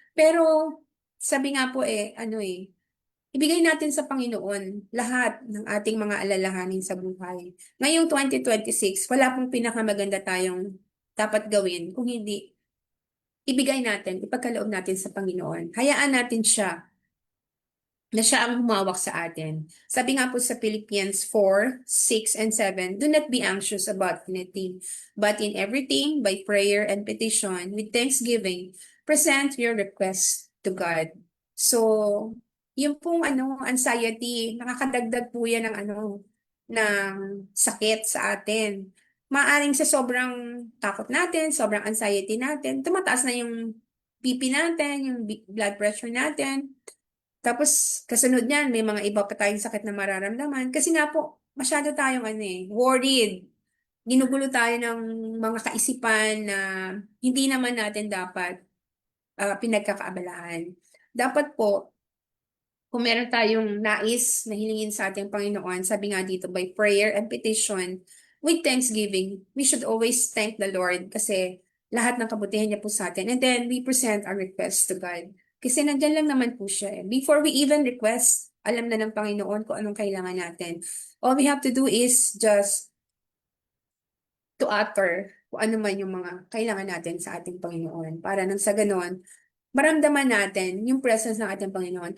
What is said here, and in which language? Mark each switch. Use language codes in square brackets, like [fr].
[tl] Pero, sabi nga po ibigay natin sa Panginoon lahat ng ating mga alalahanin sa buhay. Ngayong 2026, wala pong pinakamaganda tayong dapat gawin kung hindi ibigay natin, ipagkaloob natin sa Panginoon. Hayaan natin siya na siya ang humawak sa atin. Sabi nga po sa [en] Philippians 4:6 and 7, do not be anxious about anything, but in everything, by prayer and petition, with thanksgiving, present your requests to God. [tl] So, yung pong anxiety, nakakadagdag po yan ng ng sakit sa atin. Maaring sa sobrang takot natin, sobrang anxiety natin, tumataas na yung BP natin, yung blood pressure natin. Tapos, kasunod niyan, may mga iba pa tayong sakit na mararamdaman. Kasi nga po, masyado tayong worried. Ginugulo tayo ng mga kaisipan na hindi naman natin dapat pinagkakaabalahan. Dapat po, kung meron tayong nais na hilingin sa ating Panginoon, sabi nga dito, [en] by prayer and petition, with thanksgiving, we should always thank the Lord [tl] kasi lahat ng kabutihan niya po sa atin. [en] And then, we present our request to God. [tl] Kasi nandyan lang naman po siya. [en] Before we even request, [tl] alam na ng Panginoon kung anong kailangan natin. [en] All we have to do is just to utter [tl] kung ano man yung mga kailangan natin sa ating Panginoon. Para nang sa ganon, maramdaman natin yung presence ng ating Panginoon.